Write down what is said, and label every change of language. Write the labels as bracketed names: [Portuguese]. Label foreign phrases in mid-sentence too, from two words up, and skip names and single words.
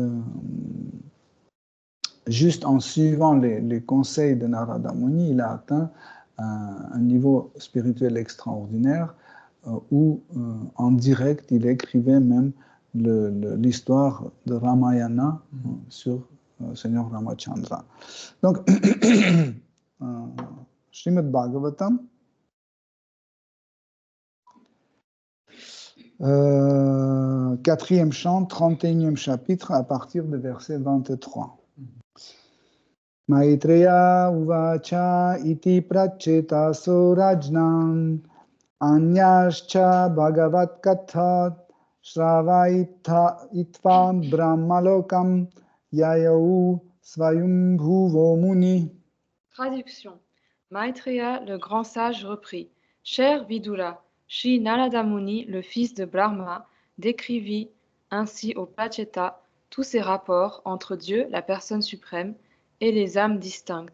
[French] juste en suivant les conseils de Narada Muni, il a atteint un niveau spirituel extraordinaire où, en direct, il écrivait même l'histoire de Ramayana sur Seigneur Ramachandra. Donc, Srimad Bhagavatam, 4e chant, 31e chapitre, à partir du verset 23. [Sanskrit] Maitreya uvacha iti prachetaso rajnan anyascha bhagavat kathat Shravaitva itvam brahmalokam yayau svayumbhuvo muni. [French] Traduction. Maitreya, le grand sage, reprit. Cher Vidula, Shri Narada Muni, le fils de Brahma, décrivit ainsi au Pacheta tous ces rapports entre Dieu, la personne suprême, et les âmes distinctes.